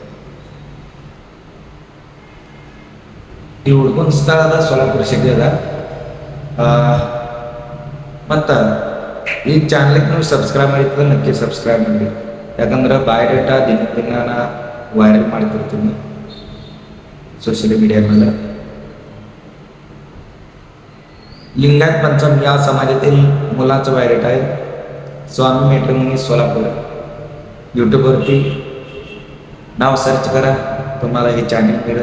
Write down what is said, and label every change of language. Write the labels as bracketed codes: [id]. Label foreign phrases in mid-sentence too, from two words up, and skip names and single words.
[kn] ಈ ಹುಡುಗನ ಸ್ಥಳದ ಸೋಲಾಪುರ ಸಿಟಿ ಅದ. ಮತ್ತು ಈ ಚಾನಲ್ಗೆ ನೀವು ಸಬ್ಸ್ಕ್ರೈಬ್ ಮಾಡಿದ್ರೆ ನಕ್ಕೆ ಸಬ್ಸ್ಕ್ರೈಬ್ ಮಾಡಿ. ಯಾಕಂದ್ರೆ ಬಯೋಡೇಟಾ ದಿನ ನಾ ವೈರಲ್ ಮಾಡ್ತಿರ್ತೀನಿ [en] social media [kn] ಮೇಲೆ. [mr] लिंगायत पंचम या समाजातील मुलाचं बायोडेटा आहे. स्वामी मॅट्रिमोनी सोलापूर. यूट्यूबवरती नाव सर्च करा, तुम्हाला हे चॅनल मिळेल.